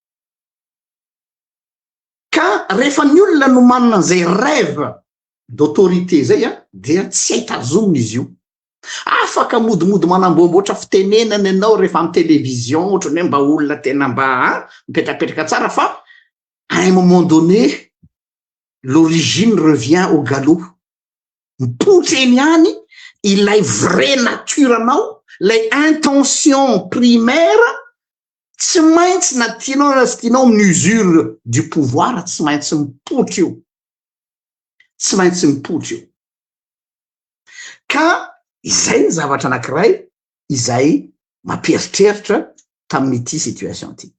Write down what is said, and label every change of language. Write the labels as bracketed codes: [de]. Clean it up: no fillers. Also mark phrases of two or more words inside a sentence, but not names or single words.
[mg] Ka rehefa ny olona no manana an'izay [fr] rêve d'autorité [mg] zay dia tsy ahitazomina izy io. Afaka modimody manamboamboatra fitenenana ianao rehefa amin'ny télévision ohatrany hoe mba olona tena mba mipetrapetraka tsara fa [fr] à un moment donné l'origine revient au galop. [mg] Mipotra eny any ilay [fr] vraie nature [mg] anao, lay [fr] intention primaire, [mg] tsy maintsy na tianao na tsy tianao amin'ny [fr] usure du pouvoir [mg] tsy maintsy mipotra io. Tsy maintsy mipotra io. Ka izay ny zavatra anankiray izay mampieritreritra tamin'ity situation ity.